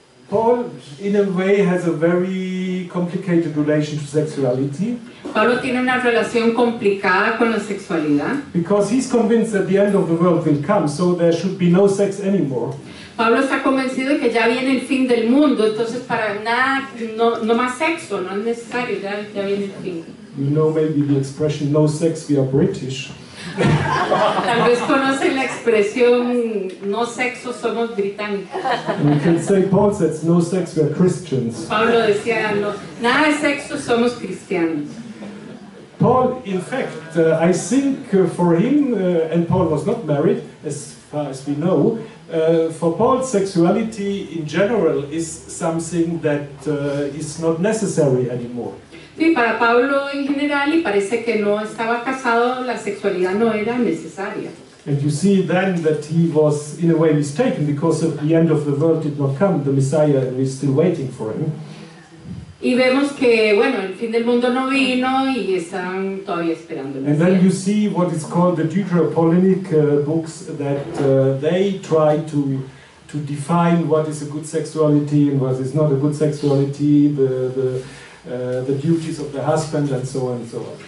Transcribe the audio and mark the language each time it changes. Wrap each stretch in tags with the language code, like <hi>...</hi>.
<en>Paul, in a way, has a very complicated relation to sexuality.</en> <es>Pablo tiene una relación complicada con la sexualidad.</es> <en>Because he's convinced that the end of the world will come, so there should be no sex anymore.</en> <es>Pablo está convencido de que ya viene el fin del mundo, entonces para nada, no más sexo, no es necesario, ya viene el fin.</es> <en>You know maybe the expression "no sex, we are British."</en> <es>Tal vez conocen la expresión "no sexo, somos británicos".</es> <en>And you can say Paul says "no sex, we are Christians."</en> <es>Pablo decía nada de sexo, somos cristianos.</es> <en>Paul, in fact, I think for him, and Paul was not married, as far as we know. For Paul, sexuality in general is something that is not necessary anymore.</en> <es>Sí, para Pablo en general, y parece que no estaba casado, la sexualidad no era necesaria.</es> <en>And you see then that he was in a way mistaken, because of the end of the world did not come, the Messiah, and we're still waiting for him.</en> <es>Y vemos que, bueno, el fin del mundo no vino y están todavía esperando el</es> <en>And then you see what is called the Deuteropolinic books, that they try to define what is a good sexuality and what is not a good sexuality, the duties of the husband, and so on and so on.</en>